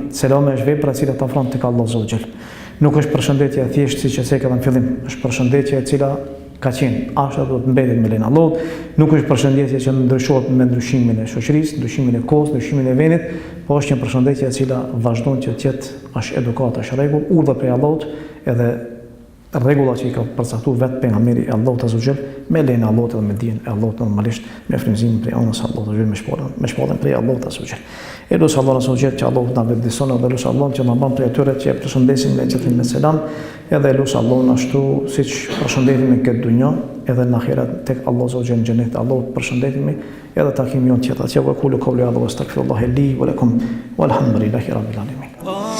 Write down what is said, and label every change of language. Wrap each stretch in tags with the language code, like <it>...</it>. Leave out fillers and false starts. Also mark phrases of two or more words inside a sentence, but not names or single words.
<sq>Selami është vepra e cila të ofron tek Allahu</sq> <ar>عز وجل.</ar> <sq>Nuk është përshëndetje e thjeshtë siç e thekë në fillim, është përshëndetje e cila ka qenë, ashtu do të mbetet me lenin Allahut, nuk është përshëndetje që ndryshohet me ndryshimin e shoqërisë, ndryshimin e kohës, ndryshimin e vendit, po është një përshëndetje e cila vazhdon që të jetë është edukat, është rregull, urdhë prej Allahut, edhe rregulla që i ka përcaktuar vetë pejgamberi i Allahut</sq> <ar>عز وجل,</ar> <sq>me lenin Allahut dhe me dijen e Allahut normalisht, me frymëzimin prej anës së Allahut</sq> <ar>عز وجل,</ar> <sq>me shpallën prej Allahut</sq> <ar>عز وجل.</ar> <sq>E lutem Allahun</sq> <ar>عز وجل</ar> <sq>që Allahu na vëdëson dhe lutem Allahun që na bën prej atyre që e përshëndesin me gjithë me selam, edhe lutem Allahun ashtu siç përshëndetemi këtë dunjë, edhe në ahiret tek Allahu</sq> <ar>عز وجل</ar> <sq>në xhenet, Allahu përshëndetemi edhe takimi jon tjetër.</sq> <ar>أقول قولي هذا وأستغفر الله لي ولكم والحمد لله رب العالمين.</ar>